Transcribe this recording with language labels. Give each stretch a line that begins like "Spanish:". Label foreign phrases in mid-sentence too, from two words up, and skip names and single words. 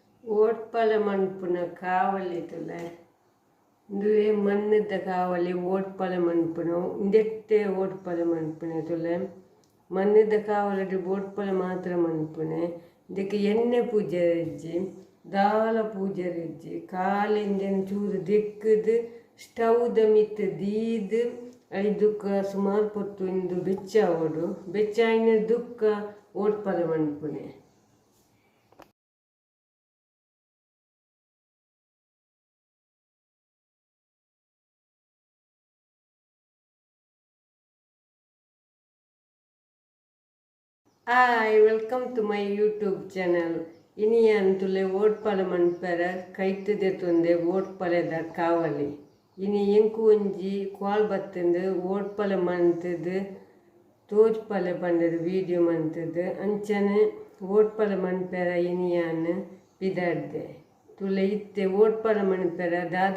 Tulu: ಓಟ್ಪಲ ಮನ್ಪುನ ಕಾವಲಿತುಲೆ ಇಂದುವೆ ಮಣ್ಣದ ಕಾವಲಿ ಓಟ್ಪಲ ಮನ್ಪುನ ಇಂದೆಟ್ಟೆ ಓಟ್ಪಲ ಮನ್ಪುನೆ ತುಲೆ ಮಣ್ಣದ ಕಾವಲಡಿ ಓಟ್ಪಲ ಮಾತ್ರ ಮನ್ಪುನೆ ಇದಕ್ಕೆ ಎಣ್ಣೆ ಪೂಜೆ ಇಜ್ಜಿ ದಾಲ ಪೂಜೆ ಇಜ್ಜಿ ಕಾಲಿಂದ ಚೂರು ದಿಕ್ಕದು ಸ್ಟವ್ದ ಮಿತ್ತು ದೀದು ಐದುಕ್ಕ ಸುಮಾರು ಪೊತ್ತು ಇಂದು ಬೆಚ್ಚ ಓಡು ಬೆಚ್ಚ ಆಯ್ನ ದುಕ್ಕ ಓಟ್ಪಲ ಮನ್ಪುನೆ.
English: Hi, welcome to my YouTube channel.
Tulu: Ini antule ಓಟ್ಪಲ ಮನ್ಪರ ಕೈತದೆ ತೊಂದೆ ಓಟ್ಪಲದ ಕಾವಲಿ. ಇನಿ ಎಂಕು ಒಂಜಿ ಕಾಲ್ ಬತ್ತಂದು ಓಟ್ಪಲ ಮಂತದ್ದು ತೋಜ್ಪಲ ಪಂಡದು ವಿಡಿಯೋ ಮಂತದ್ದು ಅಂಚನೆ ಓಟ್ಪಲ ಮನ್ಪರ ಇನಿಯಾನು ಪಿದಾಡ್ದೆ ತುಲೆ ಇತ್ತೆ ಓಟ್ಪಲ ಮನ್ಪರ ದಾದ